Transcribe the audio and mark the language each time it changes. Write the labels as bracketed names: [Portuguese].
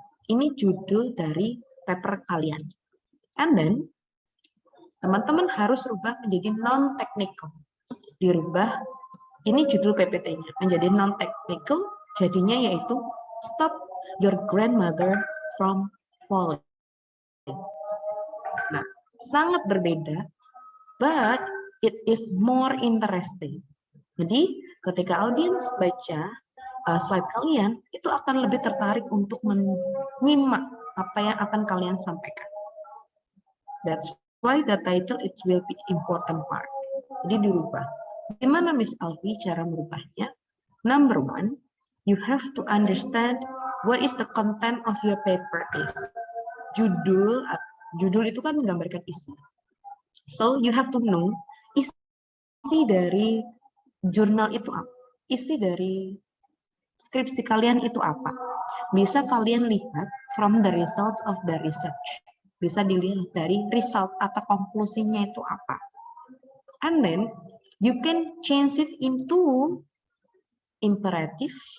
[Indonesian] Ini judul dari paper kalian. And then, teman-teman harus rubah menjadi non-technical. Dirubah, ini judul PPT-nya, menjadi non-technical, jadinya yaitu Stop Your Grandmother from Falling. Nah, sangat berbeda, [English] but it is more interesting. [Indonesian] Jadi, ketika audiens baca slide kalian, itu akan lebih tertarik untuk menyimak apa yang akan kalian sampaikan. [English] That's why the title it will be important part. [Indonesian] Jadi dirubah. Gimana Miss Alfi cara merubahnya? [English] Number 1, you have to understand what is the content of your paper is. [Indonesian] Judul itu kan menggambarkan isi. [English] So you have to know [Indonesian] isi dari jurnal itu apa? Isi dari skripsi kalian itu apa? Bisa kalian lihat [English] from the results of the research. [Indonesian] Bisa dilihat dari result atau konklusinya itu apa. [English] And then you can change it into imperative.